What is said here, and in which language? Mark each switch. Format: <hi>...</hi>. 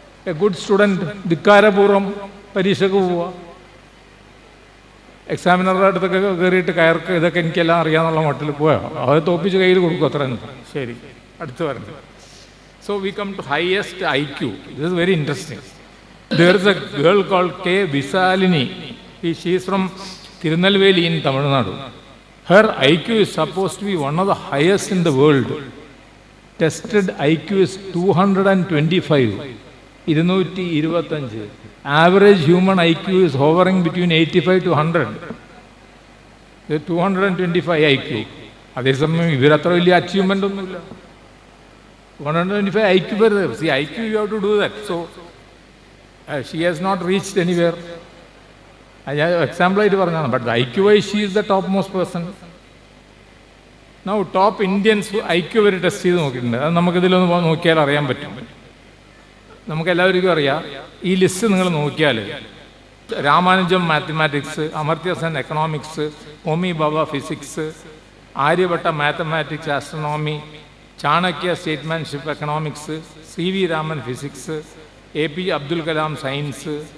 <en>a good student</en> <ml>ധിക്കാരപൂർവ്വം പരീക്ഷയ്ക്ക് പോവുക, എക്സാമിനറുടെ അടുത്തൊക്കെ കയറിയിട്ട് കയർക്ക് ഇതൊക്കെ എനിക്കെല്ലാം അറിയാമെന്നുള്ള മട്ടിൽ പോയാൽ അത് തോപ്പിച്ച് കയ്യിൽ കൊടുക്കും, അത്ര. ശരി, അടുത്ത് വരുന്നത്.</ml> <en>So we come to highest IQ. This is very interesting. There is a girl called K. Visalini. She is from Tirunelveli in Tamil Nadu. Her IQ is supposed to be one of the highest in the world. Tested IQ is 225. 225. Average human IQ is hovering between 85 to 100. 225 IQ.</en> <ml>അതേസമയം ഇവരത്ര വലിയ achievement ഒന്നുമില്ല. 125 IQ വരുന്നത്.</ml> <en>See, IQ you have to do that. So she has not reached anywhere.</en> <ml>ഞാൻ എക്സാമ്പിളായിട്ട് പറഞ്ഞതാണ്.</ml> <en>But IQ wise she is the top most person. Now top Indians IQ</en> <ml>വരെ test ചെയ്ത് നോക്കിയിട്ടുണ്ട്. അത് നമുക്കിതിലൊന്ന് നോക്കിയാൽ അറിയാൻ പറ്റും. നമുക്കെല്ലാവർക്കും അറിയാം. ഈ ലിസ്റ്റ് നിങ്ങൾ നോക്കിയാൽ രാമാനുജം മാത്തമാറ്റിക്സ്, അമർത്യ സെൻ എക്കണോമിക്സ്, ഹോമി ബാബ physics, Aryabhata mathematics astronomy, Chanakya സ്റ്റേറ്റ്മാൻഷിപ്പ് economics, CV Raman physics, APJ Abdul Kalam science.</ml>